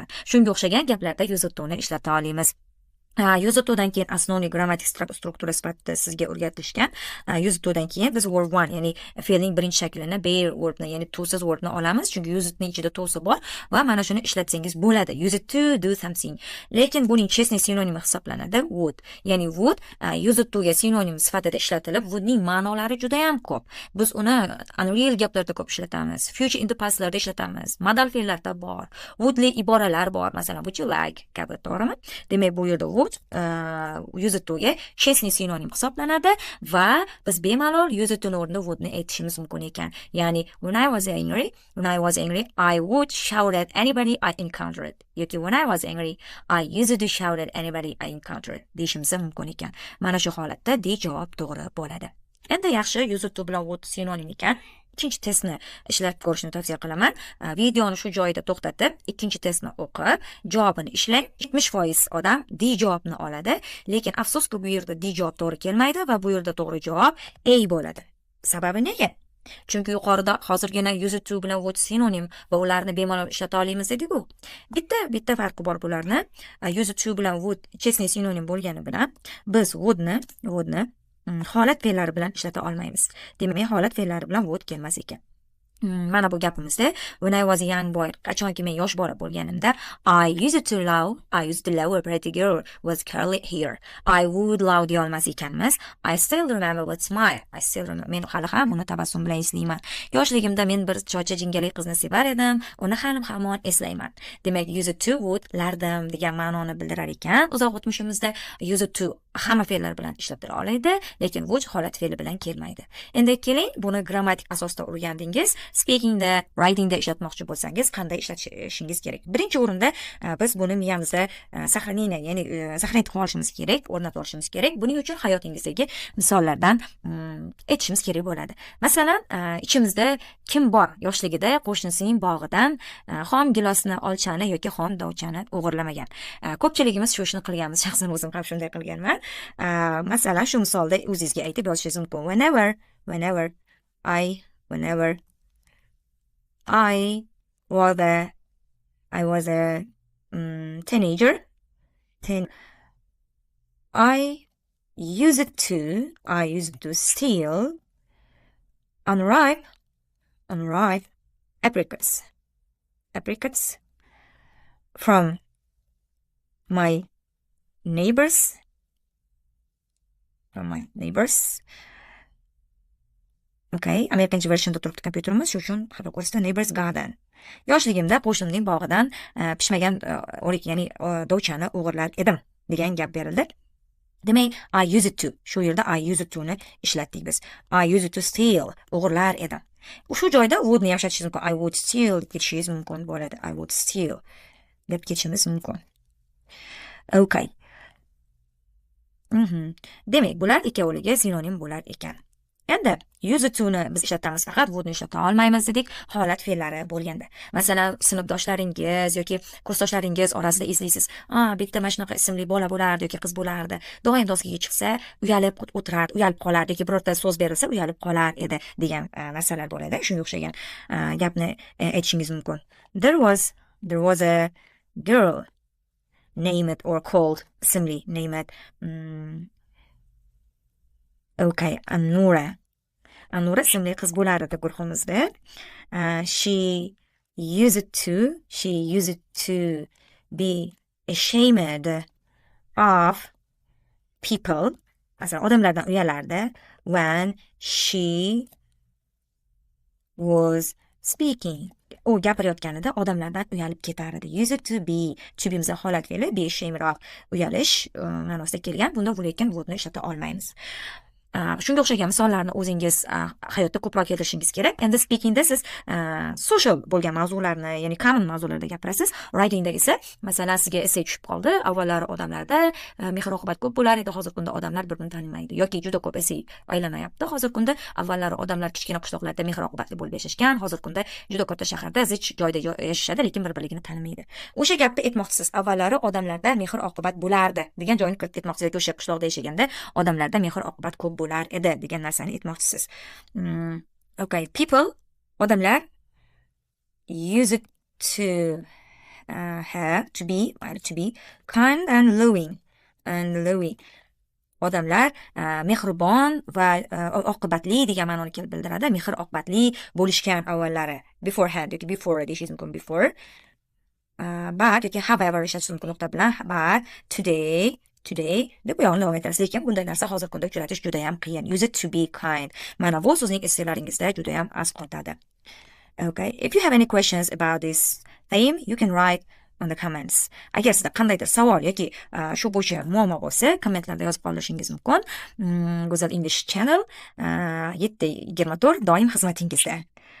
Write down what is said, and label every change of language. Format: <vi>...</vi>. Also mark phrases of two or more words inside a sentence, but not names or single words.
<uz>Shunga o'xshagan gaplarda yuzuttuni ishlata olamiz. Yuzuttudan keyin asosiy grammatik struktura sifatida sizga o'rgatishgan. Yuzuttudan keyin biz verb 1, ya'ni fe'lning birinchi shaklini, bear verbni, ya'ni to'siz verbni olamiz. Chunki yuzutning ichida to'si bor va mana shuni ishlatsangiz bo'ladi.</uz> <en>Use it to do something.</en> <uz>Lekin buning chestni sinonimi hisoblanadi would. Ya'ni would yuzuttuga sinonim sifatida ishlatilib, wouldning ma'nolari juda ham ko'p. Biz uni unreal gaplarda ko'p ishlatamiz.</uz> <en>Future in the pastlarda</en> <uz>ishlatamiz. Modal fe'llarda bor. Wouldli iboralar bor. Masalan,</uz> <en>would you like</en> <uz>kabi, to'g'rimi? Demak, bu yerda yuzuttuga chestni sinonim hisoblanadi va biz bemalol yuzuttuni o'rnida wouldni aytishimiz mumkin ekan. Ya'ni</uz> <en>when I was angry, I would shout at anybody I encountered.</en> <uz>Yoki</uz> <en>when I was angry, I used to shout at anybody I encountered</en> <uz>deyishimiz mumkin ekan. Mana shu holatda D javob to'g'ri bo'ladi. Endi yaxshi, yuzuttu bilan would sinonim ekan. Ikkinchi testni ishlab ko'rishni tavsiya qilaman. Videoni shu joyida to'xtatib, ikkinchi testni o'qib, javobini ishlang. 70% odam D javobni oladi, lekin afsuski bu yerda D javob to'g'ri kelmaydi va bu yerda to'g'ri javob A bo'ladi. Sababi nega? Chunki yuqorida hozirgina yuzuttu bilan would sinonim va ularni bemalol ishlata olamiz dedik-ku. Bitta farqi bor bularni. Yuzuttu bilan would chestni sinonim bo'lgani bilan biz woodni holat fe'llari bilan ishlata olmaymiz. Demak, holat fe'llari bilan would kelmas ekan. Mana bu gapimizda</uz> <en>when I was a young boy,</en> <uz>qachonki men yosh bola bo'lganimda,</uz> <en>I used to love a pretty girl with curly hair. I would love</en> <uz>deya olmas ekanmiz.</uz> <en>I still remember with smile.</en> <uz>Men hali ham uni tabassum bilan eslayman. Yoshligimda men bir chocha jingali qizni sevar edim, uni hamon eslayman. Demak,</uz> <en>used to</en> <uz>would lardim degan ma'noni bildirar ekan. Uzoq o'tmishimizda</uz> <en>used to</en> <uz>hamma fe'llar bilan ishlatila oladi, lekin would holat fe'li bilan kelmaydi. Endi keling, buni grammatik asosda o'rgandingiz. Speakingda, writingda ishlatmoqchi bo'lsangiz qanday ishlatishingiz kerak? Birinchi o'rinda biz buni miyamizda saqlanib qolishimiz kerak, o'rnatib olishimiz kerak. Buning uchun hayotingizdagi misollardan aytishimiz kerak bo'ladi. Masalan, ichimizda kim bor yoshligida qo'shnisining bog'idan xom gilosni, olchani yoki xom dovchani o'g'irlamagan. Ko'pchiligimiz shu ishni qilganmiz, shaxsan o'zim ham shunday qilganman. Masalan, shu misolda o'zingizga aytib yozishingiz mumkin.</uz> <en>Whenever I was a teenager. I used to steal unripe apricots from my neighbors.</en> <uz>Okay, Amerikancha versiyonda turibdi kompyuterimiz, shu uchun xato ko'rsatdi.</uz> <en>Neighbors garden.</en> <uz>Yoshligimda qo'shnimning bog'idan pishmagan o'rik, ya'ni dovchani o'g'irlar edim degan gap berildi. Demak,</uz> <en>I used to,</en> <uz>shu yerda</uz> <en>I used to</en> <uz>ni ishlatdik biz.</uz> <en>I used to steal,</en> <uz>o'g'irlar edim. Shu joyda would ni ham ishlatishingiz mumkin.</uz> <en>I would steal</en> <uz>ketishingiz mumkin bo'ladi.</uz> <en>I would steal</en> <uz>deb ketishimiz mumkin. Okay. Demak, bular ikkovligi sinonim bo'lar ekan. Endi use to'ni biz ishlatamiz, faqat would ni ishlata olmaymiz dedik, holat fe'llari bo'lganda. Masalan, sinfdoshlaringiz yoki kursdoshlaringiz orasida eslaysiz, bitta mana shunaqa ismli bola bo'lardi yoki qiz bo'lardi. Doim doskaga chiqsa, uyalib o'tirardi, uyalib qolardi yoki birorta so'z berilsa, uyalib qolar edi degan narsalar bo'ladi. Shunga o'xshagan gapni aytishingiz mumkin.</uz> <en>There was a girl, name it or called, ismli, name it.</en> <uz>Okay, Anura ismli qiz bo'lardi guruhimizda.</uz> <en>She used to be ashamed of people,</en> <uz>masalan odamlardan uyalardi,</uz> <en>when she was speaking.</en> <uz>U gapirayotganida odamlardan uyalib ketar edi.</uz> <en>Used to be</en> <uz>bizda holat fe'li,</uz> <en>be ashamed of,</en> <uz>uyalish ma'nosida kelgan. Bunda bo'layotgan would ni ishlata olmaymiz. Shunga o'xshagan misollarni o'zingiz hayotda ko'proq keltirishingiz kerak. Endi speakingda siz social bo'lgan mavzularni, ya'ni common mavzularda gapirasiz. Writingda esa, masalan, sizga essay tushib qoldi. Avvallari odamlarda mehr-oqibat ko'p bo'lar edi, hozirgi kunda odamlar bir-birini tanimaydi yoki juda ko'p essay aylanayapti. Hozirgi kunda avvallari odamlar kichkina qishloqlarda mehr-oqibatli bo'lib yashashgan, hozirgi kunda juda katta shaharda zich joyda yashashadi, lekin bir-birligini tanimaydi. O'sha gapni aytmoqchisiz. Avvallari odamlarda mehr-oqibat bo'lardi degan joyni kiritib aytmoqchisiz. O'sha qishloqda yashaganda odamlarda mehr-oqibat ko'p bo'lar edi degan narsani aytmoqchisiz.</uz> <en>Okay, people, odamlar used to have to be kind and loving.</en> <uz>Odamlar mehribon va oqibatli degan ma'noni bildiradi. Mehr oqibatli bo'lishgan avvallari. Beforehand yoki before deyishingiz mumkin. Before. But yoki however ishlatish mumkin nuqta bilan.</uz> <en>But today</en> <uz>deb buyog'ini davom etasiz. Lekin bunday narsa hozirgi kunda uchratish juda ham qiyin.</uz> <en>Use it to be kind.</en> <uz>Mana bu so'zning essaylaringizda juda ham az qoladi.</uz> <en>Okay, if you have any questions about this theme, you can write on the comments.</en> <uz>Agar sizda qandaydir savol yoki shu bo'yicha muammo bo'lsa, kommentlarda yozib qolishingiz mumkin. Go'zal English Channel 7:24 doim xizmatingizda.</uz>